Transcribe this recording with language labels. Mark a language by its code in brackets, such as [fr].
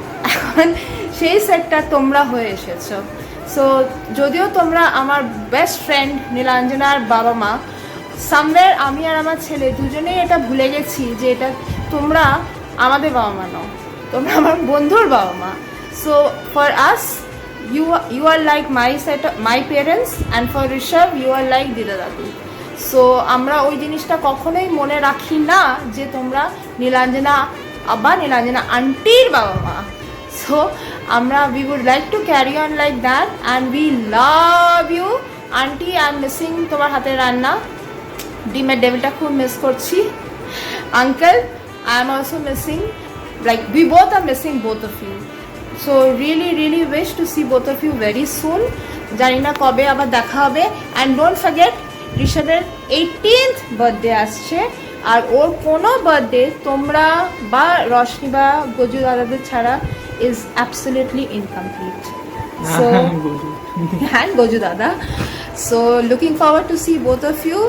[bn] এখন সেই সেটটা তোমরা হয়ে এসেছো। সো যদিও তোমরা আমার বেস্ট ফ্রেন্ড নীলাঞ্জনার বাবা মা, [en] somewhere [bn] আমি আর আমার ছেলে দুজনেই এটা ভুলে গেছি যে এটা তোমরা আমাদের বাবা মা নও, তোমরা আমার বন্ধুর বাবা মা। [en] So for us you are like my parents, and for Rishabh you are like dida dadu. [bn] সো আমরা ওই জিনিসটা কখনোই মনে রাখি না যে তোমরা নীলাঞ্জনা আব্বা নীলাঞ্জনা আন্টির বাবা মা। [en] so [bn] আমরা [en] we would like to carry on like that and we love you aunty. I'm missing [bn] তোমার হাতের রান্না, ডিমের ডেভিলটা খুব মিস করছি। [en] Uncle, I am also missing, like we both are missing both of you. So really wish to see both of you very soon. [bn] জানি না কবে আবার দেখা হবে। [en] and don't forget [bn] ঋষভের 18th birthday আসছে, আর ওর কোনো বার্থডে তোমরা বা রশনি বা গজু দাদাদের ছাড়া [en] Is absolutely incomplete. So [bn] হ্যাঁ গজু দাদা। [en] So looking forward to see both of you.